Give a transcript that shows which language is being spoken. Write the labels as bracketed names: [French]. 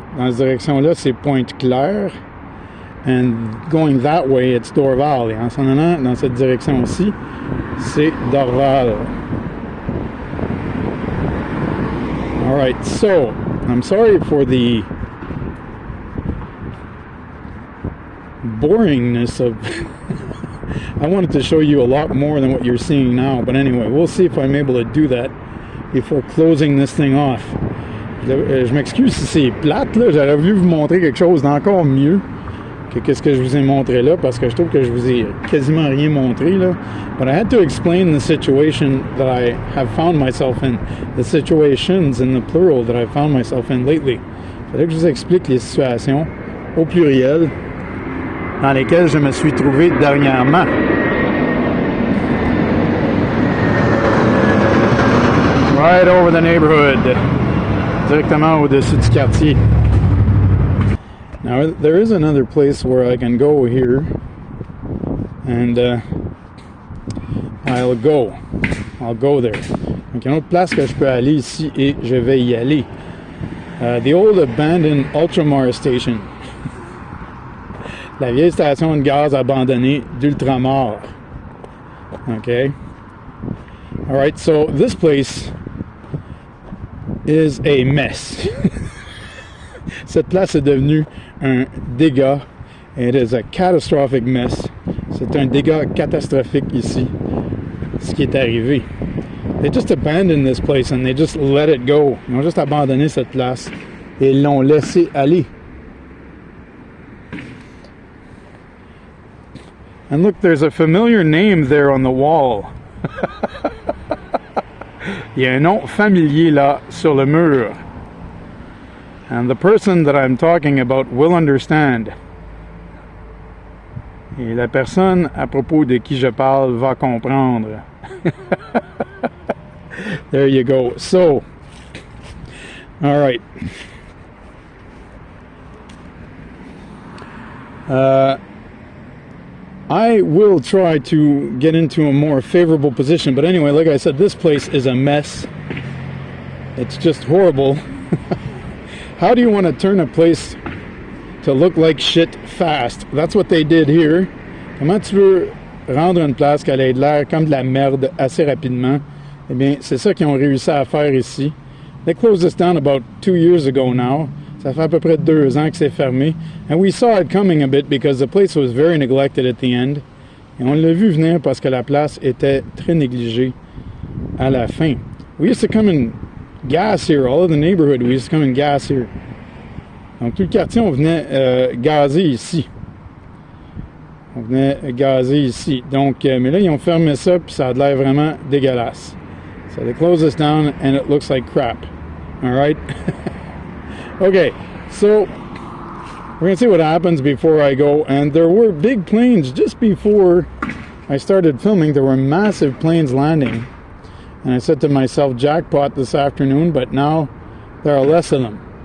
[French] Dans cette direction-là, c'est Pointe-Claire. [English] And going that way, it's Dorval. [French] Et en s'en allant dans cette direction-ci, c'est Dorval. [English] All right, so I'm sorry for the boringness of I wanted to show you a lot more than what you're seeing now, but anyway, we'll see if I'm able to do that before closing this thing off. [French] Je m'excuse si c'est plate, là, j'aurais voulu vous montrer quelque chose d'encore mieux que qu'est-ce que je vous ai montré là, parce que je trouve que je vous ai quasiment rien montré là. [English] But I had to explain the situation that I have found myself in, the situations in the plural that I found myself in lately. [French] Il fallait que je vous explique les situations au pluriel dans lesquelles je me suis trouvé dernièrement. [English] Right over the neighborhood, [French] directement au-dessus du quartier. [English] Now there is another place where I can go here, and I'll go there. [French] Donc, il y a une autre place que je peux aller ici et je vais y aller. [English] The old abandoned Ultramar station. [French] La vieille station de gaz abandonnée d'Ultramar. Okay. [English] All right, so this place is a mess. [French] Cette place est devenue un dégât. [English] It is a catastrophic mess. [French] C'est un dégât catastrophique ici, ce qui est arrivé. [English] They just abandoned this place and they just let it go. [French] Ils ont juste abandonné cette place et ils l'ont laissé aller. [English] And look, there's a familiar name there on the wall. [French] Il y a un nom familier là sur le mur. [English] And the person that I'm talking about will understand. [French] Et la personne à propos de qui je parle va comprendre. [English] There you go. So, all right. I will try to get into a more favorable position, but anyway, like I said, this place is a mess. It's just horrible. How do you want to turn a place to look like shit fast? That's what they did here. [French] Comment tu veux rendre une place qu'elle ait l'air comme de la merde assez rapidement? Eh bien, c'est ça qu'ils ont réussi à faire ici. [English] They closed this down about 2 years ago now. [French] Ça fait à peu près 2 ans que c'est fermé. [English] And we saw it coming a bit because the place was very neglected at the end. [French] Et on l'a vu venir parce que la place était très négligée à la fin. [English] We used to come and gas here. All of the neighborhood, we used to come and gas here. [French] Donc tout le quartier, on venait gazer ici. On venait gazer ici. Donc, mais là, ils ont fermé ça, puis ça a l'air vraiment dégueulasse. [English] So they closed this down, and it looks like crap. All right? Okay, so we're going to see what happens before I go. And there were big planes just before I started filming. There were massive planes landing. And I said to myself, jackpot this afternoon, but now there are less of them.